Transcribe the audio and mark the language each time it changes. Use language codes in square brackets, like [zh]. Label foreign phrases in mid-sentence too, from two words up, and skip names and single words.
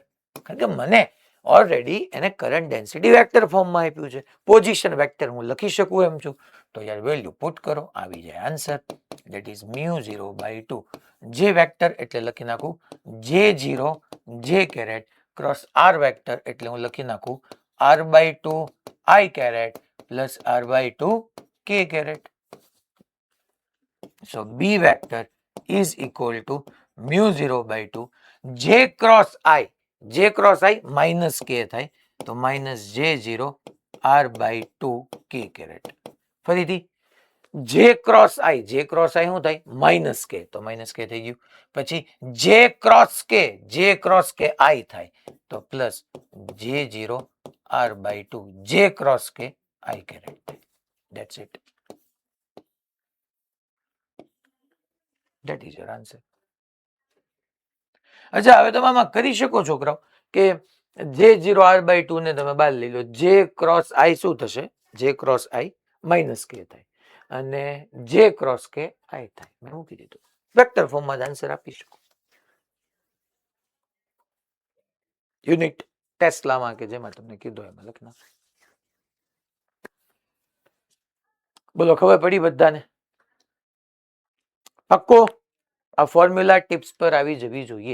[gu] કારણ કે મને ઓલરેડી એને [en] current density vector [gu] ફોર્મમાં આપ્યું છે, [en] position vector [gu] હું લખી શકું એમ છું. તો યાર [en] value put [gu] કરો, આવી જાય આન્સર, [en] that is [gu] μ0/2 જે વેક્ટર એટલે લખી નાખું J0 જે [en] caret cross r vector [gu] એટલે હું લખી નાખું [en] r/2 i caret plus r/2 k caret. So B vector is equal to μ0/2 j cross i minus k [gu] થાય તો [en] minus j0 r/2 k caret. [gu] ફરીથી [en] j cross i [gu] શું થાય? [en] minus k, તો minus k [gu] થઈ ગયું. પછી [en] j cross k i [gu] થાય તો [en] plus j0 r/2 j cross k I caret. That's it. That is your answer. [gu] અચ્છા હવે તમે આમાં કરી શકો છોકરાઓ કે j0 r/2 ને તમે બાદ લઈ લો, [en] j cross i [gu] શું થશે? [en] j cross i minus k [gu] થાય અને [en] j cross k i થાય. [gu] મેં મૂકી દીધું, વેક્ટર ફોર્મમાં જ આન્સર આપી શકો. યુનિટ ટેસ્લામાં કે જેમાં તમને કીધું એમાં લખી નાખો. બોલો ખબર પડી બધાને? પાક્કો આ ફોર્મ્યુલા ટિપ્સ પર આવી જવી જોઈએ.